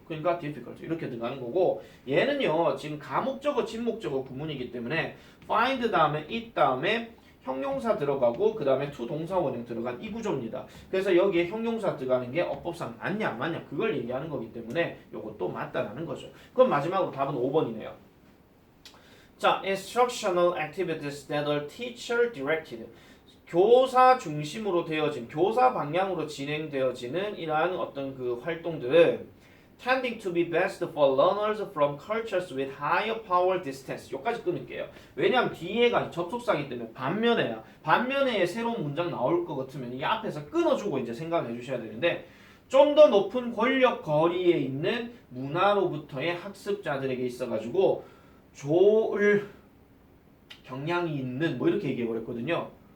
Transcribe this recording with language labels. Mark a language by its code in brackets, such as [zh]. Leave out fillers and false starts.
[ko] 그러니까 difficult 이렇게 들어가는 거고, 얘는요 지금 가목적어 진목적어 구문이기 때문에 find 다음에 it 다음에 형용사 들어가고 그 다음에 to 동사 원형 들어간 이 구조입니다. 그래서 여기에 형용사 들어가는 게 어법상 맞냐 안 맞냐 그걸 얘기하는 거기 때문에 요것도 맞다라는 거죠. 그럼 마지막으로 답은 5번이네요. [en] 자, instructional activities that are teacher directed. [ko] 교사 중심으로 되어진, 교사 방향으로 진행되어지는 이러한 어떤 그 활동들은 [en] tending to be best for learners from cultures with higher power distance. [ko] 여기까지 끊을게요. 왜냐하면 뒤에가 접속사이기 때문에 반면에 새로운 문장 나올 것 같으면 이 앞에서 끊어주고 이제 생각을 해주셔야 되는데, 좀 더 높은 권력 거리에 있는 문화로부터의 학습자들에게 있어가지고 좋을 경향이 있는 뭐 이렇게 얘기해 버렸거든요.